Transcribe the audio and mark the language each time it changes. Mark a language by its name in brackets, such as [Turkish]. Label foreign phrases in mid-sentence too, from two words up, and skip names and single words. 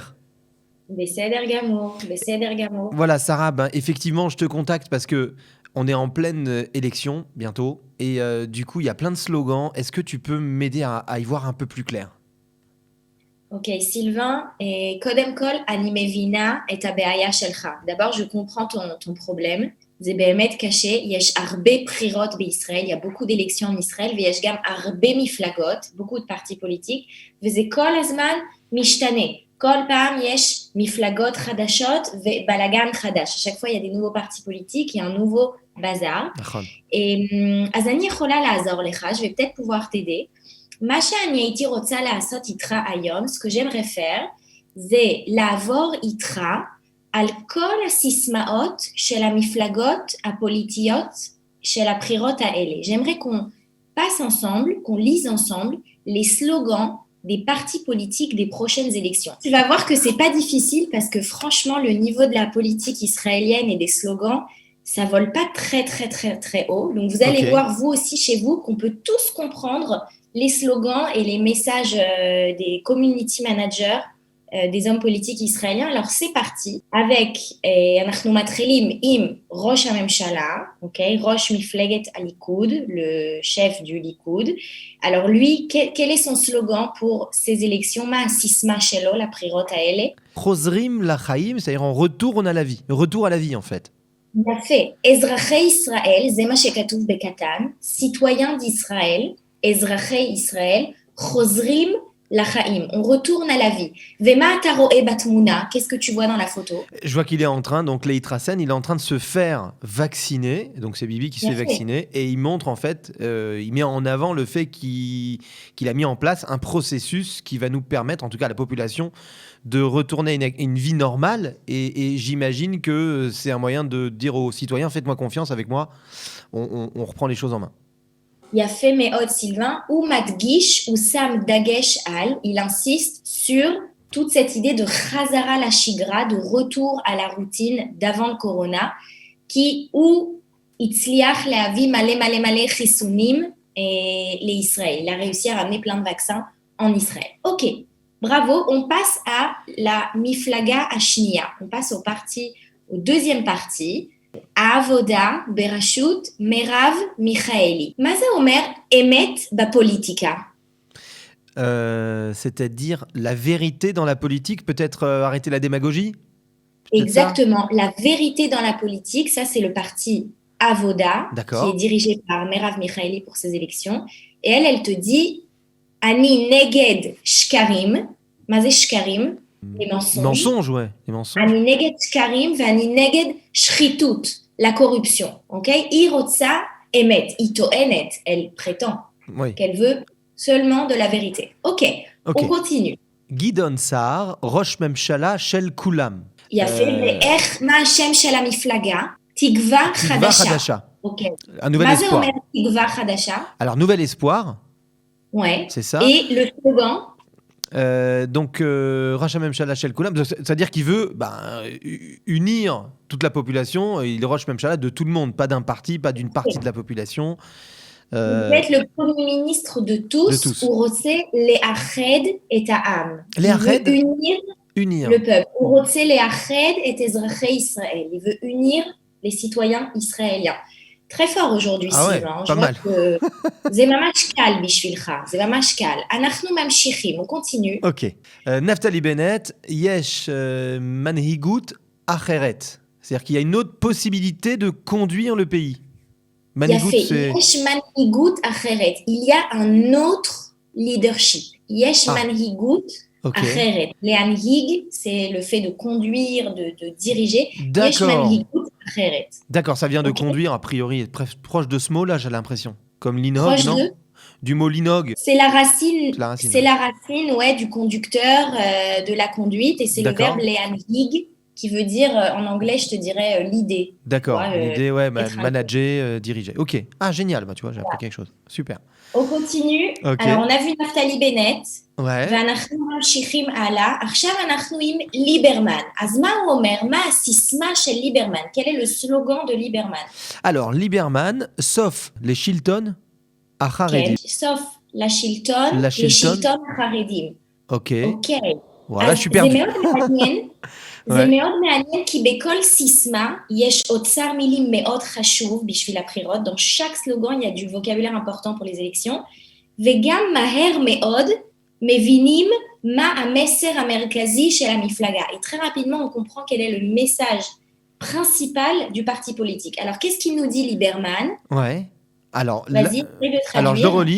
[Hebrew] בסדר גמור, בסדר גמור. [French] Voilà, Sarah, ben, effectivement, je te contacte parce que on est en pleine élection bientôt et du coup, il y a plein de slogans. Est-ce que tu peux m'aider à y voir un peu plus clair? [Hebrew] Ok, Sylvain, et קודם כל, אני מבינה את הבעיה שלך. [French] D'abord, je comprends ton problème. [Hebrew] זה באמת קשה, יש הרבה בחירות בישראל, [French] il y a beaucoup d'élections en Israël, [Hebrew] ויש גם הרבה מפלגות, [French] beaucoup de partis politiques, [Hebrew] וזה כל הזמן משתנה. כל פעם יש מפלגות חדשות ובלגן חדש. [French] À chaque fois, il y a des nouveaux partis politiques, il y a un nouveau bazar. [Hebrew] נכון. אז אני יכולה לעזור לך, [French] je vais peut-être pouvoir t'aider. [Hebrew] מה שאני הייתי רוצה לעשות איתך היום, [French] ce que j'aimerais faire, [Hebrew] זה לעבור איתך על כל הסיסמאות של המפלגות הפוליטיות של הבחירות האלה. [French] J'aimerais qu'on passe ensemble, qu'on lise ensemble les slogans des partis politiques des prochaines élections. Tu vas voir que c'est pas difficile parce que franchement, le niveau de la politique israélienne et des slogans, ça vole pas très très très très haut. Donc vous allez Ok. voir vous aussi chez vous qu'on peut tous comprendre les slogans et les messages des community managers des hommes politiques israéliens. Alors c'est parti avec [Hebrew] אנחנו מתחילים עם ראש הממשלה, אוקיי? ראש מפלגת הליכוד, [French] le chef du Likoud. Alors lui, quel est son slogan pour ces élections? [Hebrew] מה הסיסמה שלו לבחירות האלה? חוזרים לחיים, [French] c'est-à-dire on retourne à la vie. Retour à la vie, en fait. [Hebrew] יפה. אזרחי ישראל, זה מה שכתוב בקטן, [French] citoyens d'Israël, [Hebrew] אזרחי ישראל, חוזרים לחיים, [French] on retourne à la vie. [Hebrew] ומה אתה רואה בתמונה? [French] Qu'est-ce que tu vois dans la photo? Je vois qu'il est en train, donc Leït Rassen, il est en train de se faire vacciner. Donc c'est Bibi qui se Bien fait fait. vacciner. Et il montre en fait, il met en avant le fait qu'il a mis en place un processus qui va nous permettre, en tout cas à la population, de retourner à une vie normale. Et j'imagine que c'est un moyen de dire aux citoyens, faites-moi confiance avec moi, on reprend les choses en main. [Hebrew] יפה מאוד, סילבן. הוא מדגיש, הוא שם דגש על, [French] il insiste sur toute cette idée de [Hebrew] חזרה לשגרה, [French] de retour à la routine d'avant le corona, [Hebrew] כי הוא הצליח להביא מלא מלא מלא חיסונים לישראל. [French] Il a réussi à ramener plein de vaccins en Israël. Ok, bravo. On passe à la [Hebrew] מפלגה השנייה. [French] On passe au deuxième parti. [Hebrew] העבודה בראשות מרב מיכאלי. מה זה אומר אמת בפוליטיקה? [French] C'est-à-dire la vérité dans la politique, peut-être arrêter la démagogie. Peut-être ça. Exactement. La vérité dans la politique, ça c'est le parti Avoda, qui est D'accord. dirigé par Merav Michaeli pour ces élections. Et elle te dit [Hebrew] אני נגד שקרים. מה זה shkarim? [French] Les mensonges. Mensonges, ouais. Les mensonges. [Hebrew] אני נגד שקרים ואני נגד שחיתות, [French] la corruption, [Hebrew] אוקיי? היא רוצה אמת, היא טוענת, [French] elle prétend Oui. qu'elle veut seulement de la vérité. Ok, Ok. on continue. [Hebrew] גדעון סער, ראש ממשלה של כולם. יפה, ואיך, מה השם של המפלגה? תקווה Tikva חדשה. Hadasha. אוקיי. [French] Un nouvel [Hebrew] מה זה [French] espoir. [Hebrew] אומר תקווה חדשה? [French] Alors, nouvel espoir, Ouais. c'est ça. Et le slogan? Donc, [Hebrew] ראש ממשלה של כולם, [French] c'est-à-dire qu'il veut unir toute la population. Il est [Hebrew] ראש ממשלה [French] de tout le monde, pas d'un parti, pas d'une partie de la population. Vous êtes le premier ministre de tous. [Hebrew] הוא רוצה לאחד את העם. לאחד? [French] Il veut unir Unir. le peuple. [Hebrew] הוא רוצה לאחד את אזרחי ישראל. [French] Il veut unir les citoyens israéliens. Très fort aujourd'hui, Ah ouais, Sylvain. pas mal. [Hebrew] זה ממש קל בשבילך. זה ממש קל. אנחנו ממשיכים. [French] On continue. Ok. Naftali Bennett, [Hebrew] יש מנהיגות אחרת. [French] C'est-à-dire qu'il y a une autre possibilité de conduire le pays. [Hebrew] Manhigut, יפה. [French] c'est... [Hebrew] יש מנהיגות אחרת. [French] Il y a un autre leadership. [Hebrew] יש מנהיגות [French] Ok. [Hebrew] אחרת. להנהיג, [French] c'est le fait de conduire, de diriger. [Hebrew] יש [French] D'accord. [Hebrew] מנהיגות אחרת. [French] D'accord, ça vient de Ok. conduire, a priori, proche de ce mot-là, j'ai l'impression. Comme l'inhog, Proche non? de? du mot linog. C'est la racine, C'est la racine. c'est la racine, ouais, du conducteur, de la conduite, et c'est le D'accord. verbe leanhig, qui veut dire, en anglais, je te dirais l'idée. Tu D'accord. vois, L'idée, ouais, être un- manager, diriger. Ok. Ah, génial. Bah, tu vois, j'ai appris quelque chose. Super. On continue. Ok. Alors, on a vu Naftali Bennett. Ouais. [Hebrew] ואנחנו ממשיכים הלאה. עכשיו אנחנו עם ליברמן. אז מה הוא אומר? מה הסיסמה של ליברמן? [French] Quel est le slogan de ליברמן? Alors, Lieberman, sauf les Chilton, à [Hebrew] כן, Haredim. סוף לשלטון, La Chilton. לשלטון החרדים. [French] Ok. [Hebrew] אוקיי. [French] Voilà, [Hebrew] אז [French] je suis [Hebrew] זה [French] perdu. [Hebrew] מאוד מעניין. זה [French] Ouais. [Hebrew] מאוד מעניין כי בכל סיסמה יש אוצר מילים מאוד חשוב בשביל הבחירות. [French] Dans chaque slogan, il y a du vocabulaire important pour les élections. [Hebrew] וגם מהר מאוד מבינים מה המסר המרכזי של המפלגה. [French] Et très rapidement, on comprend quel est le message principal du parti politique. Alors, qu'est-ce qu'il nous dit Lieberman? Ouais. Alors, Vas-y, essaye de alors, je le traduire. relis.